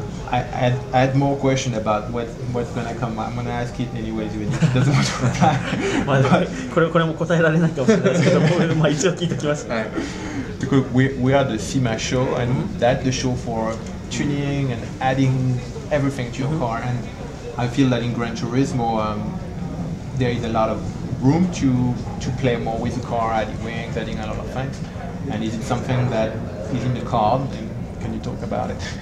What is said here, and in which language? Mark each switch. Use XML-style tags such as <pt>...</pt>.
<en>I had more question about what's gonna come. I'm gonna ask it anyways, even if it doesn't want to reply.</en> <ja>これも答えられないかもしれないですけど、一応聞いておきます。</ja> <en>Because we are the SEMA show, and that's the show for tuning and adding everything to your car. And I feel that in Gran Turismo, there is a lot of room to play more with the car, adding wings, adding a lot of things. And is it something that is in the card? And can you talk about it?</en>